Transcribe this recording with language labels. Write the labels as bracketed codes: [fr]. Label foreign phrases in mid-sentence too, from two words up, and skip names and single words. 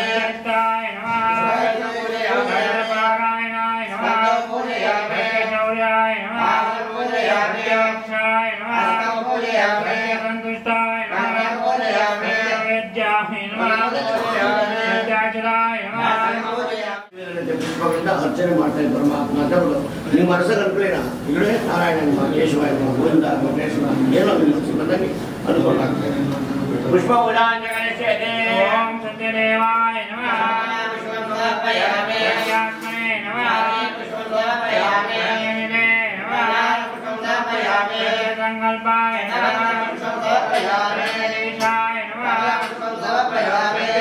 [sa] सत्याय नमः सत्यपारायणाय नमः पूजयामि सत्यशौर्याय नमः पूजयामि सत्यक्षाय नमः पूजयामि सत्यसन्तुष्टाय नमः पूजयामि सत्यवेद्याय नमः सत्याचलाय नमः [kn] ಪುಷ್ಪಗಳಿಂದ ಅರ್ಚನೆ ಮಾಡ್ತಾ ಇದ್ದ ಪರಮಾತ್ಮ ದೇವರು ನಿಮ್ಮ ಮನಸ್ಸಲ್ಲಿ ಅನ್ಕೊಳ್ಳೇನ ಇಲ್ಲೇ ನಾರಾಯಣ ಕೇಶವಾಯ ಗೋವಿಂದ ವೆಂಕಟೇಶ್ವರ ಏನೋ ನಿಮ್ಮ ಬಂದಂಗೆ ಅನುಕೂಲಾಗ್ತದೆ [sa] ಪುಷ್ಪ ಪೂಜಾಂಚ ಕರಿಷ್ಯತೆ ಓಂ ಸತ್ಯದೇವಾಯ ನಮಃ समर्पयामि ಸತ್ಯಾತ್ಮನೇ ನಮಃ समर्पयामि ಸತ್ಯನಿಧೇ ನಮಃ समर्पयामि ಸತ್ಯಸಂಕಲ್ಪಾಯ ನಮಃ समर्पयामि ಸತ್ಯದೇಶಾಯ ನಮಃ समर्पयामि